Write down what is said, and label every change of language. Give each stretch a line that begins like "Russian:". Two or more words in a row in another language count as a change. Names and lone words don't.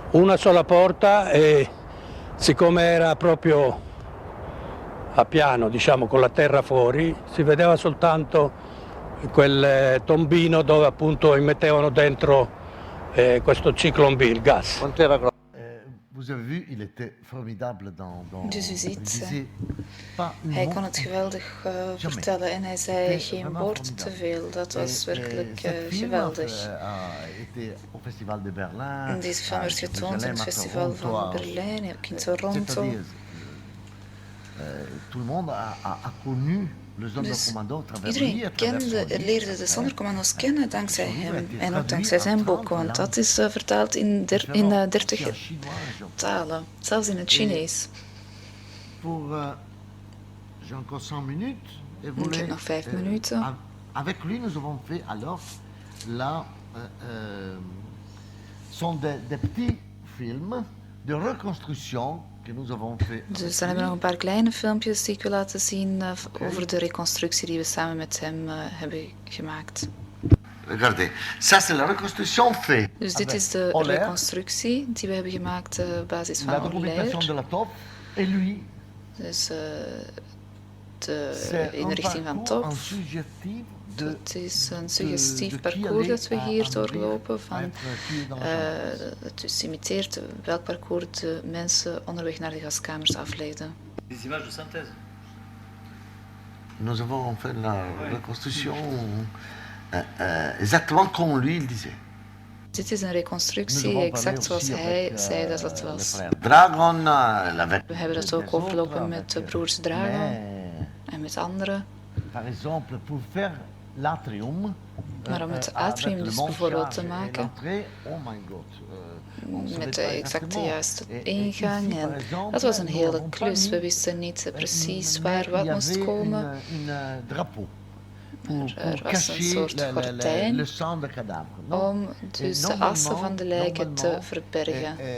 Italian: Una sola porta e siccome era proprio a piano, diciamo, con la terra fuori, si vedeva soltanto quel tombino dove appunto immettevano dentro questo Zyklon B, il gas. Quanto era grosso?
French: Vous avez vu, il était formidable
Dutch: Dus u ziet, hij kon het geweldig vertellen en hij zei geen woord te veel. Dat was werkelijk geweldig. Deze film werd getoond in het festival van Berlijn, ook in Toronto. Dus iedereen leerde de Sonderkommando's kennen dankzij hem en ook dankzij zijn boek, want dat is vertaald in 30 talen, zelfs in het Chinees. Ik heb nog 5 minuten.
French: Avec lui, nous avons fait alors sont des petits films de reconstruction.
Dutch: Dus dan hebben we nog een paar kleine filmpjes die ik wil laten zien over de reconstructie die we samen met hem hebben gemaakt.
French: Regardez, ça c'est la reconstruction faite.
Dutch: Dus dit is de reconstructie die we hebben gemaakt op basis van Euler. Dus in de richting van Top. Het is een suggestief parcours dat we hier doorlopen. Het imiteert welk parcours de mensen onderweg naar de gaskamers aflegden.
French: Des images de synthèse. Nous avons fait la reconstruction exactement comme lui il disait.
Dutch: Dit is een reconstructie exact zoals hij zei dat het was. Dragon, we hebben dat ook overlopen met de broers Dragon en met anderen.
French: Par exemple, pour faire l'atrium.
Dutch: Maar om het atrium dus bijvoorbeeld te maken, met de exacte juiste ingang, en dat was een hele klus. We wisten niet precies waar wat moest komen. Er was een soort gordijn om dus de assen van de lijken te verbergen.